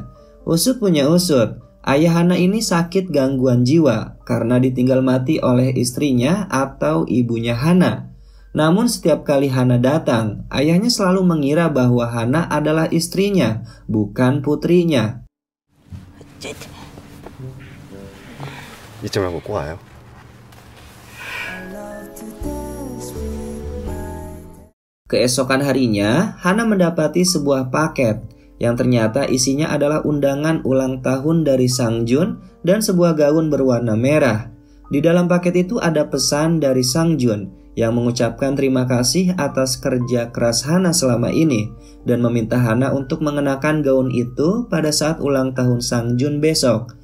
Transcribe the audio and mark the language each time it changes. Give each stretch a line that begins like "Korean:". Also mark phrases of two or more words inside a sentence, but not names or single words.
Indonesian: Usut punya usut, ayah Hana ini sakit gangguan jiwa karena ditinggal mati oleh istrinya atau ibunya Hana. Namun setiap kali Hana datang, ayahnya selalu mengira bahwa Hana adalah istrinya, bukan putrinya.
Korean: 잊지 말고 꼭 와요.
Indonesian: Keesokan harinya, Hana mendapati sebuah paket yang ternyata isinya adalah undangan ulang tahun dari Sang Jun dan sebuah gaun berwarna merah. Di dalam paket itu ada pesan dari Sang Jun yang mengucapkan terima kasih atas kerja keras Hana selama ini dan meminta Hana untuk mengenakan gaun itu pada saat ulang tahun Sang Jun besok.